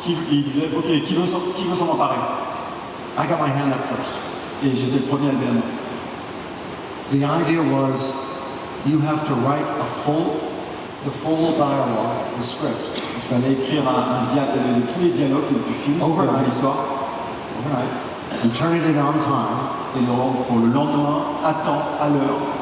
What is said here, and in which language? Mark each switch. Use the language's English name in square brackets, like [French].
[French] Il disait, ok, qui veut s'en emparer? [English] I got my hand up first. [French] Et j'étais le premier à lever la main. [English] The idea was, you have to write the full dialogue, the script, [French] Il fallait écrire tous les dialogues du film, [English] Overnight. [French] de l'histoire, [English] right, and turn it in on time, [French] et le rendre pour le lendemain, à temps, à l'heure,